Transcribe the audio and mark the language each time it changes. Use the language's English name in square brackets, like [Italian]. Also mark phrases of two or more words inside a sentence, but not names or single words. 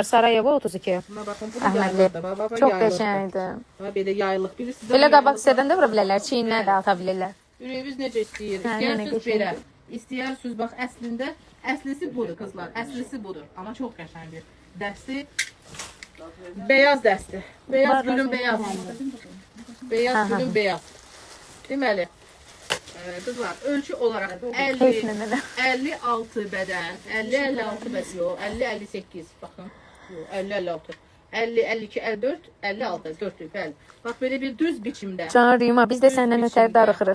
[Azerbaijani] Sarayeva 32. Buna baxın, bu Əhmədli. yaylıqdır. Bax, Çox yaylıqdır. qəşəngdir. Bax, belə yaylıq. Bilirsiniz, Belə qabaq hissədən də vura bilərlər. Çiyinlə də ata bilirlər. ürəyiniz necə istəyir? Hə, yəni İstəyirsiniz qəşəng. belə. İstəyirsiniz bax, əslində əslisi budur qızlar. Əslisi budur. Amma çox qəşəng bir dəsti. Beyaz dəsti. Beyaz gülün beyaz. Beyaz gülün beyaz. Deməli, qızlar, ölçü olaraq 56 bədən, 50-56 bəs yox, 50-58, baxın, 50-56, 50-52, 54, 56, 4'lük, bəli. Bax, belə bir düz biçimdə. Can Rima, biz də səndən ötəri darıxırıq.